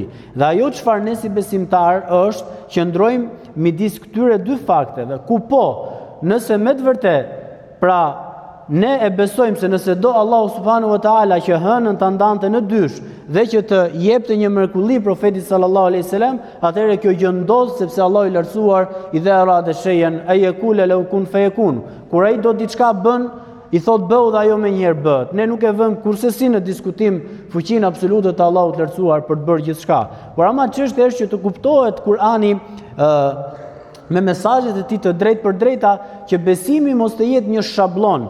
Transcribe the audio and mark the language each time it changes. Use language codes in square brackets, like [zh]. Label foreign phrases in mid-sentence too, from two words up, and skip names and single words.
[sq] Dhe ajo çfarë ne si besimtar është qëndrojmë midis këtyre dy fakteve. Ku po, nëse me të vërtet, pra ne e besojmë se nëse do Allahu [ar] سبحانه وتعالى [sq] që hënën ta ndante në dysh dhe që të jepte një mrekulli profetit [ar] صلى الله عليه وسلم, [sq] atëherë kjo gjë ndodh sepse Allahu i lartësuar [ar] إذا أراد شيئا أن يقول له كن فيكون. [sq] Kur ai do diçka bën, i thot bëu dhe ajo menjëherë bëhet. Ne nuk e vëmë kursesi në diskutim fuqinë absolute të Allahut të lartësuar për të bërë gjithçka. Por ama çështja është që të kuptohet Kurani me mesazhet e tij të drejtë për drejta, që besimi mos të jetë një shablon.